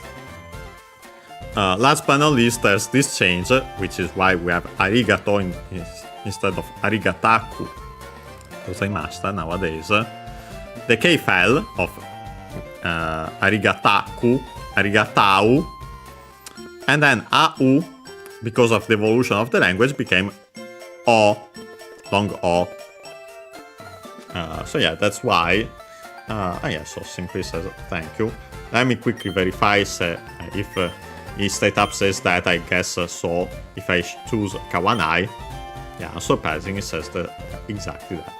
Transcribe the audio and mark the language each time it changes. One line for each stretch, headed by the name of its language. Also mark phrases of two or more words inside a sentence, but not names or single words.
English: Last but not least, there's this change, which is why we have arigato instead of
Japanese: arigataku gozaimashita
English: nowadays. The K fell of arigataku, arigatau, and then au, because of the evolution of the language, became o, long o. So yeah, that's why. Yeah, so simply says thank you. Let me quickly verify if state up says that, I guess so. If I choose kawanai, yeah, unsurprising, it says exactly that.